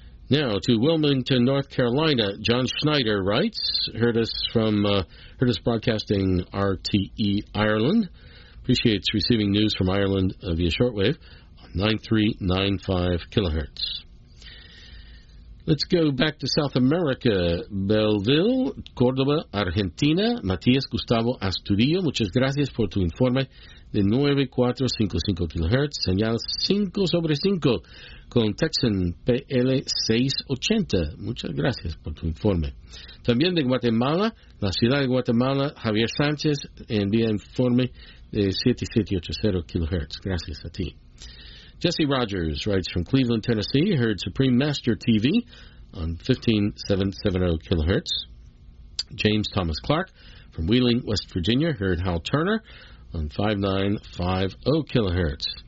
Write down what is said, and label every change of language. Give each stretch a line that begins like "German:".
English: Now, to Wilmington, North Carolina, John Schneider writes, heard us broadcasting RTE Ireland, appreciates receiving news from Ireland via shortwave on 9395 kilohertz. Let's go back to South America.
Spanish: Belleville, Córdoba, Argentina. Matías Gustavo Astudillo. Muchas gracias por tu informe de 9455 kHz. Señal 5 sobre 5 con Texan PL680. Muchas gracias por tu informe. También de Guatemala, la ciudad de Guatemala, Javier Sánchez envía informe de 7780 kHz. Gracias a ti.
English: Jesse Rogers writes from Cleveland, Tennessee. He heard Supreme Master TV on 15770 kilohertz. James Thomas Clark from Wheeling, West Virginia, heard Hal Turner on 5950 kilohertz.